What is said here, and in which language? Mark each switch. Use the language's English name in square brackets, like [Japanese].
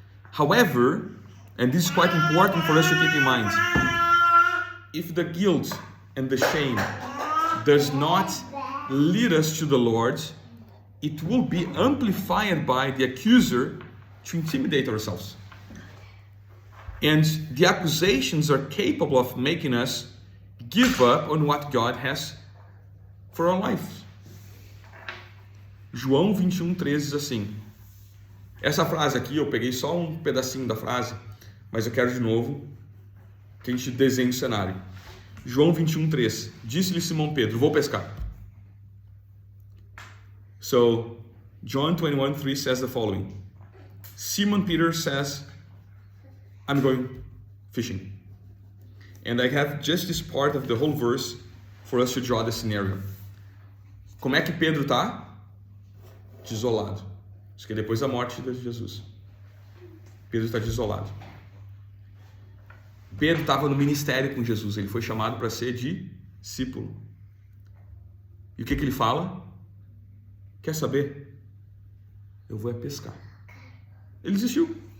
[English] However, and this is quite important for us to keep in mind, if the guilt and the shame does not lead us to the Lord, it will be amplified by the accuser to intimidate ourselves. And the accusations are capable of making us give up on what God has for our lives. [Portuguese] João 21:13 diz assim. Essa frase aqui, eu peguei só um pedacinho da frase, mas eu quero de novo que a gente desenhe o cenário. João 21:3. Disse-lhe Simão Pedro, vou pescar. [English] So, John 21:3 says the following. Simon Peter says, I'm going fishing. And I have just this part of the whole verse for us to draw the scenario. [Portuguese] Como é que Pedro está? Desolado. Isso que é depois da morte de Jesus. Pedro está desolado. Pedro estava no ministério com Jesus. Ele foi chamado para ser discípulo. E o que ele fala? Quer saber? Eu vou pescar. Ele desistiu.